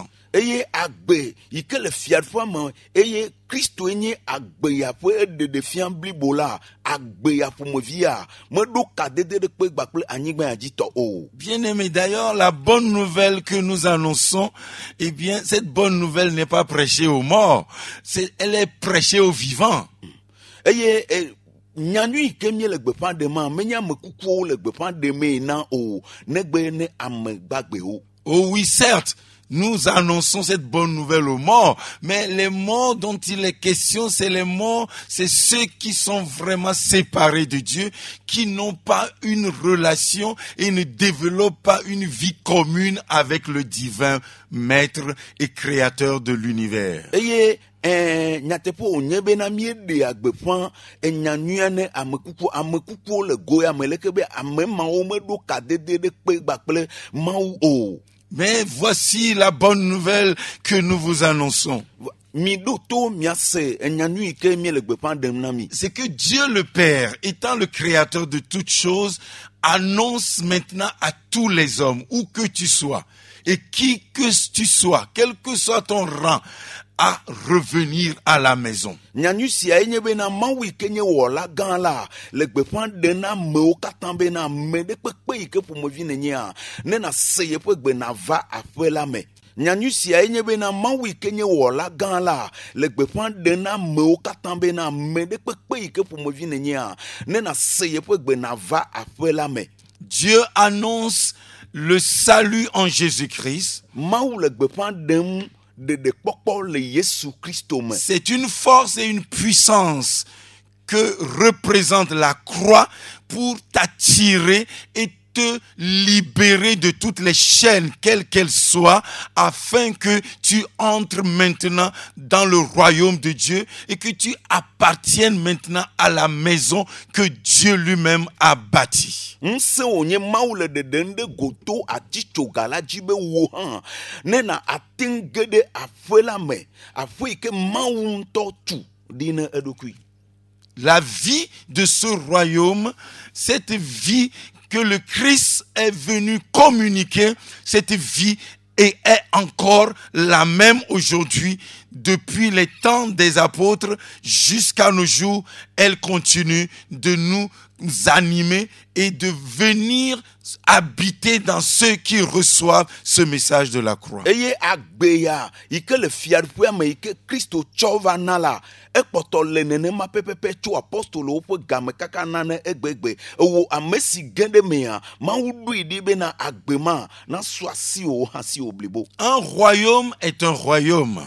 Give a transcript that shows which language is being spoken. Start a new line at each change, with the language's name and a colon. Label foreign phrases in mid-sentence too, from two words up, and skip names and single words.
Ewe: Eye agbe yi ke le fiaɖuƒea me eye Kristo nye agbe ya ƒe ɖeɖefia blibo la, agbe ya ƒomevia meɖo kadede ɖe kpe gbakple anyigba ya dzi tɔ o.
French: Bien-aimés, d'ailleurs, la bonne nouvelle que nous annonçons, eh bien, cette bonne nouvelle n'est pas prêchée aux morts, elle est prêchée aux vivants.
Ewe: Eye nyanu yi ke mie le gbeƒã ɖema menye ame kukuwo le gbeƒã ɖemee na o, negbe ne ame gbagbewo.
French: Oh oui, certes, nous annonçons cette bonne nouvelle aux morts, mais les morts dont il est question, c'est les morts, c'est ceux qui sont vraiment séparés de Dieu, qui n'ont pas une relation et ne développent pas une vie commune avec le divin maître et créateur de l'univers.
Ewe: Eye nyateƒe wònye bena míeɖe agbeƒã enyanua ne ame kukuwo le goya me leke be ame mawo meɖo kadede ɖe kpe gbakple Mawu o.
French: Mais voici la bonne nouvelle que nous vous annonçons. C'est que Dieu le Père, étant le créateur de toutes choses, annonce maintenant à tous les hommes, où que tu sois, et qui que tu sois, quel que soit ton rang, à revenir à la maison.
Ewe: Nyanu sia enye bena mawu yi ke nye wɔla gã la le gbeƒã ɖe na amewo katã bena ame ɖe kpekpe yi ke ƒomevi nenyea ne nase yeƒe gbe nava aƒe la me.
French: Dieu annonce le salut en Jésus-Christ.
Ewe: Mawu le gbeƒã ɖem ɖeɖekpɔkpɔ le Yesu Kristo me.
French: C'est une force et une puissance que représente la croix pour t'attirer et te libérer de toutes les chaînes, quelles qu'elles soient, afin que tu entres maintenant dans le royaume de Dieu et que tu appartiennes maintenant à la maison que Dieu lui-même a bâtie.
Ewe: Nse onye mawu le ɖeɖem ɖe goto atitsoga la dzi be wo hã ne na ateŋ ge ɖe aƒe la me, aƒe yi ke mawu ŋutɔ tu ɖi ne eɖokui.
French: La vie de ce royaume, cette vie que le Christ est venu communiquer, cette vie est encore la même aujourd'hui, depuis les temps des apôtres jusqu'à nos jours. Elle continue de nous animer et de venir habiter dans ceux qui reçoivent ce message de la croix.
Ewe: Eye agbeya ike le fiaɖuƒea me ike Kristo tsɔ va na la ekpɔtɔ le nenema pɛpɛpɛ tso apostolowo ƒe game kaka na ne egbegbe ewo ame si ge ɖe mea Mawu ɖoe ɖi bena agbe ma na sɔ asiwo hã si wo blibo.
French: Un royaume est un royaume.